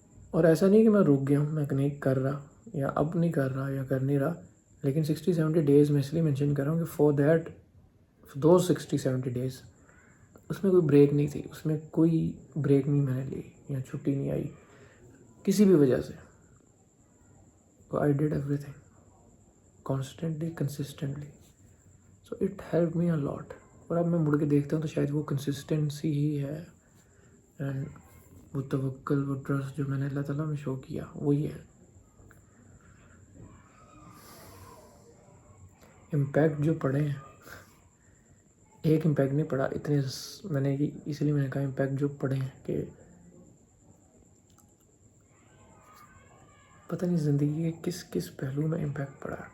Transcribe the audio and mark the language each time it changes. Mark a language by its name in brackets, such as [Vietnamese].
[Urdu] اور ایسا نہیں کہ میں رک گیا ہوں, میں نہیں کر رہا یا اب نہیں کر رہا یا کر نہیں رہا, لیکن 60-70 days میں اس لیے مینشن کر رہا ہوں کہ [English] for those 60-70 days [Urdu] اس میں کوئی بریک نہیں تھی. اس میں کوئی بریک نہیں میں نے لی یا چھٹی نہیں آئی کسی بھی وجہ سے. [English] I did everything constantly, consistently. So it helped me a lot. [Urdu] اور اب میں مڑ کے دیکھتا ہوں تو شاید وہ کنسسٹنسی ہی ہے, اینڈ وہ توکل, وہ ٹرسٹ جو میں نے اللہ تعالیٰ میں شو کیا وہی ہے. امپیکٹ جو پڑے ہیں, ایک امپیکٹ نہیں پڑا, اتنے میں نے, اس لیے میں نے کہا امپیکٹ جو پڑے ہیں کہ پتہ نہیں زندگی کے کس پہلو میں امپیکٹ پڑا.